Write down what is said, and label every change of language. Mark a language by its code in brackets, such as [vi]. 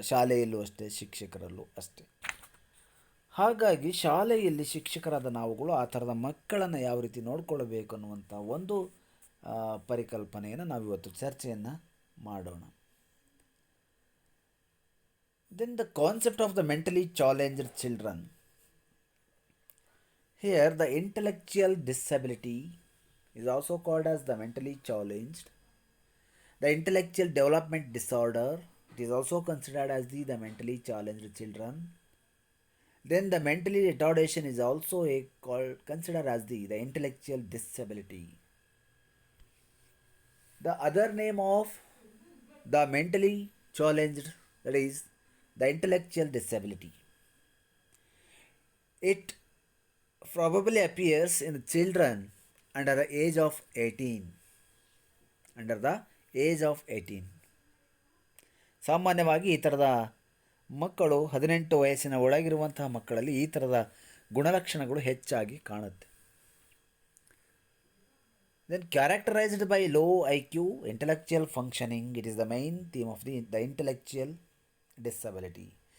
[kn] ಶಾಲೆಯಲ್ಲೂ ಅಷ್ಟೇ, ಶಿಕ್ಷಕರಲ್ಲೂ ಅಷ್ಟೇ. ಹಾಗಾಗಿ ಶಾಲೆಯಲ್ಲಿ ಶಿಕ್ಷಕರಾದ ನಾವುಗಳು ಆ ಥರದ ಮಕ್ಕಳನ್ನು ಯಾವ ರೀತಿ ನೋಡಿಕೊಳ್ಳಬೇಕು ಅನ್ನುವಂಥ ಒಂದು ಪರಿಕಲ್ಪನೆಯನ್ನು ನಾವಿವತ್ತು ಚರ್ಚೆಯನ್ನು ಮಾಡೋಣ. [en] Then the concept of the mentally challenged children. Here the intellectual disability is also called as the mentally challenged. The intellectual development disorder, it is also considered as the mentally challenged children. Then the mentally retardation is also considered as the intellectual disability. The other name of the mentally challenged, that is the intellectual disability. It probably appears in children under the age of 18. Under the age of 18. [kn] ಸಾಮಾನ್ಯವಾಗಿ ಈ ಥರದ ಮಕ್ಕಳು 18 ವಯಸ್ಸಿನ ಒಳಗಿರುವಂತಹ ಮಕ್ಕಳಲ್ಲಿ ಈ ಥರದ ಗುಣಲಕ್ಷಣಗಳು ಹೆಚ್ಚಾಗಿ ಕಾಣುತ್ತೆ. [en] Then characterised by low IQ, intellectual functioning, it is the main theme of the intellectual disability.